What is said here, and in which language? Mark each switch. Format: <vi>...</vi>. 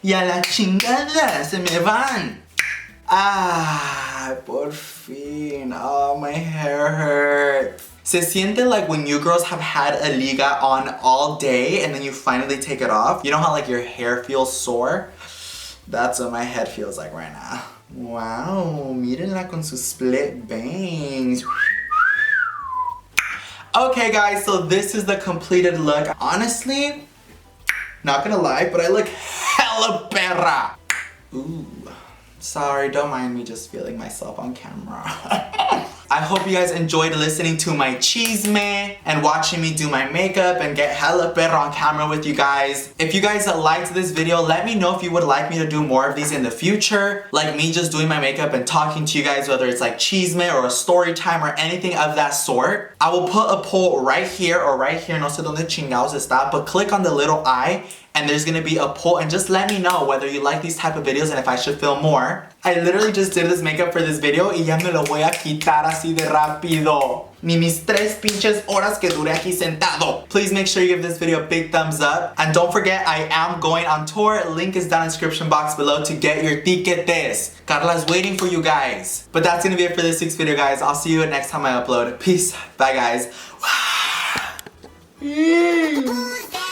<es>Y a la chingada, se me van. Ah, por fin.</es> <en>Oh, my hair hurts. Se siente like when you girls have had a liga on all day and then you finally take it off. You know how like your hair feels sore? That's what my head feels like right now.</en> <es>Wow, mírenla con sus</es> <en>split bangs. Okay guys, so this is the completed look. Honestly, not gonna lie, but I look hella perra. Ooh, sorry, don't mind me just feeling myself on camera. I hope you guys enjoyed listening to my chisme and watching me do my makeup and get hella perra on camera with you guys. If you guys liked this video, let me know if you would like me to do more of these in the future. Like me just doing my makeup and talking to you guys, whether it's like chisme or a story time or anything of that sort. I will put a poll right here or right here,</en> <es>no sé dónde chingados está,</es> <en>but click on the little eye and there's gonna be a poll, and just let me know whether you like these type of videos and if I should film more. I literally just did this makeup for this video</en> <es>y ya me lo voy a quitar así de rápido. Ni mis 3 pinches horas que duré aquí sentado.</es> <en>Please make sure you give this video a big thumbs up. And don't forget, I am going on tour. Link is down in the description box below to get your tiquetes. Carla's waiting for you guys. But that's gonna be it for this week's video, guys. I'll see you next time I upload. Peace. Bye, guys.</en>